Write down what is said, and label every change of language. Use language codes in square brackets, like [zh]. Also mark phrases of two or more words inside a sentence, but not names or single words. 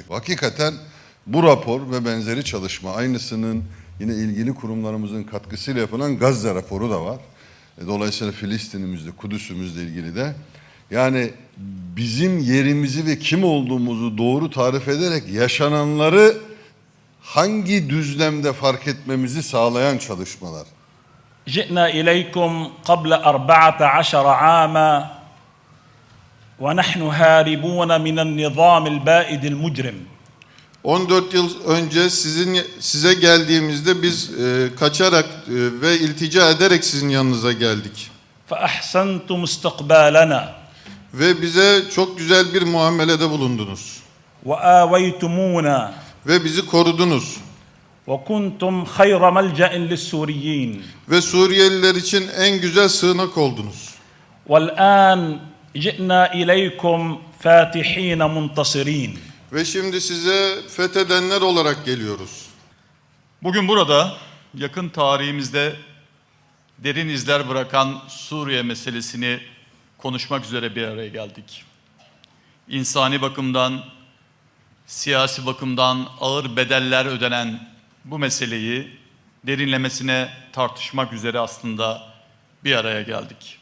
[tr] Hakikaten bu rapor ve benzeri çalışma, aynısının yine ilgili kurumlarımızın katkısıyla yapılan Gazze raporu da var. Dolayısıyla Filistin'imizde, Kudüs'ümüzle ilgili de. Yani bizim yerimizi ve kim olduğumuzu doğru tarif ederek yaşananları hangi düzlemde fark etmemizi sağlayan çalışmalar. [ar] جئنا إليكم قبل 14 عاما ونحن هاربون من النظام البائد المجرم. [tr] 14 yıl önce size geldiğimizde biz kaçarak ve iltica ederek sizin yanınıza geldik. [ar] فأحسنتم استقبالنا. [tr] Ve bize çok güzel bir muamelede bulundunuz. [ar] وآويتمونا. [tr] Ve bizi korudunuz. [ar] وكنتم خير ملجأ للسوريين. [tr] Ve Suriyeliler için en güzel sığınak oldunuz. [ar] والآن جئنا إليكم فاتحين منتصرين. [tr] Ve şimdi size fethedenler olarak geliyoruz. Bugün burada yakın tarihimizde derin izler bırakan Suriye meselesini konuşmak üzere bir araya geldik. İnsani bakımdan, siyasi bakımdan ağır bedeller ödenen bu meseleyi derinlemesine tartışmak üzere aslında bir araya geldik.